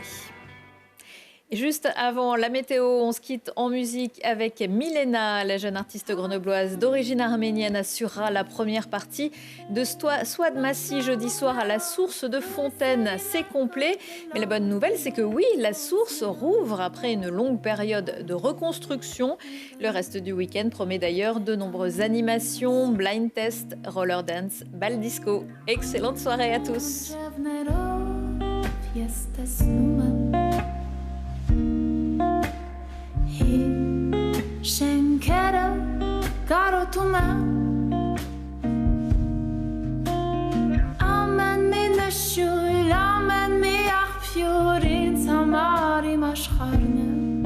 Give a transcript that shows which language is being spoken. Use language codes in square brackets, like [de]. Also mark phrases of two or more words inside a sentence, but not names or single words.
[fr] Juste avant la météo, on se quitte en musique avec Milena, la jeune artiste grenobloise d'origine arménienne, assurera la première partie de Swad Massi jeudi soir à la source de Fontaine. C'est complet, mais la bonne nouvelle, c'est que oui, la source rouvre après une longue période de reconstruction. Le reste du week-end promet d'ailleurs de nombreuses animations, blind test, roller dance, bal disco. Excellente soirée à tous. [hy] Շենքերը կարոտում եմ Ամեն մի նշույլ, ամեն մի աղբյուր ինձ համար իմ աշխարհն է